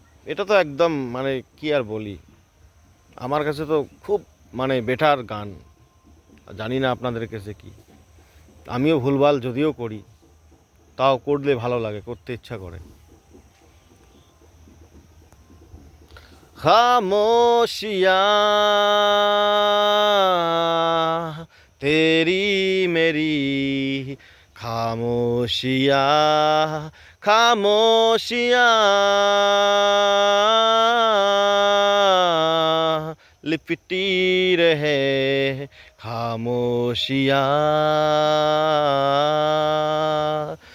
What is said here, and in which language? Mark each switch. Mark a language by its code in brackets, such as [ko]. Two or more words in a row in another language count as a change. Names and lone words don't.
[bn] এটা তো একদম মানে কি আর বলি, আমার কাছে তো খুব মানে বেটার গান। জানি না আপনাদের কাছে কি। আমিও ভুলভাল যদিও করি, তাও করলে ভালো লাগে, করতে ইচ্ছা করে। [hi] खामोशियाँ तेरी मेरी, खामोशियाँ खामोशियाँ लिपटी रहे, खामोशियाँ